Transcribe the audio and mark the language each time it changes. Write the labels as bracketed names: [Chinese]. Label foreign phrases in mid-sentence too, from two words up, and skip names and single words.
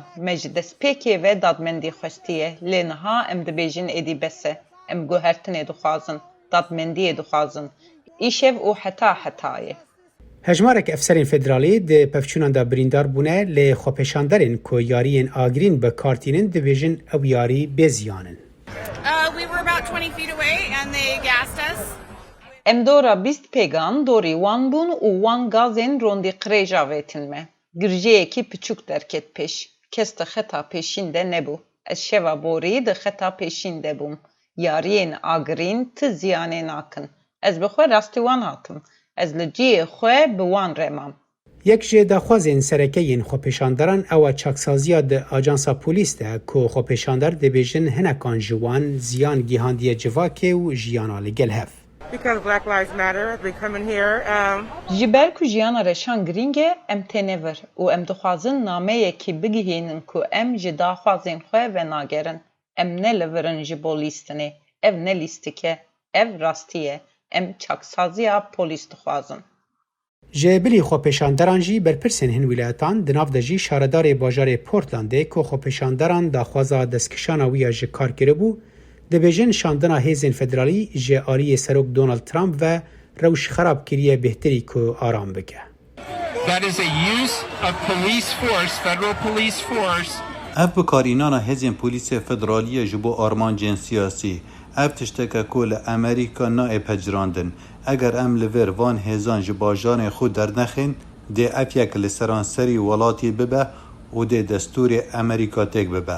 [Kurdish] Me ji destpêkê ve dadmendî xwestiye, lê niha em dibêjin êdî bes e. Em guhertinê dixwazin, dadmendiyê dixwazin. Îşev û heta ye. Hejmarek efserên federalî di pevçûnan de birîndar bûne lê xwepêşanderên ku yariyên agirîn bi kartînin dibêjin ew yarî bêziyanin. [English] We were about 20 feet away and they gassed us. [Kurdish] Em dora bîst pêgan dorî wan bûn û wan gazên rondî qirêja avêtin me. Girjeyekî piçûk derket pêş. Kes di xeta pêşîn de nebû. Ez şeva borî di xeta pêşîn de bûm. Yariyên agirîn ti ziyanê nakin. Ez bi xwe rastî wan hatim. Ez li ciyê xwe bi wan remam. Yek ji daxwazên serekeyên xwepêşandaran ew çaksaziya di ajansa polîs de ku xwepêşandar dibêjin hinekan ji wan ziyan gîhandiye civakê û jiyana li gel hev. [English] Because Black Lives Matter, they come in here. [Kurdish] Ji ber ku jiyana reşan girîng e, em têne vir û em dixwazin nameyekî bigihînin ku em ji daxwazên xwe venagerin. Em nelivirin ji bo lîstinê. Ev ne lîstik e, ev rastî ye. Em çaksaziya polîs dixwazin. Ji bilî xwepêşandaran jî berpirsên hin wilayetan di nav de jî şaredarê bajarê Portlandê ku xwepêşandaran daxwaza destkişana wî ya ji kar kiribû, dibêjin şandina hêzên federalî ji aliyê Serok Donald Trump ve rewş xerabkiriyê bêhtirî ku aram bike. [English] That is a use of police force, federal police force. [Kurdish] Ev bikarînana hêzên polîsê federalî ji bo armancên siyasî. Ev tişteke ku li Emerîka naê pecirandin. Eger em li vêr van hêzan ji bajarên xwe dernexin, dê ev yek li seranserî welatê bibe û dê destûrê Emerîka têk bibe.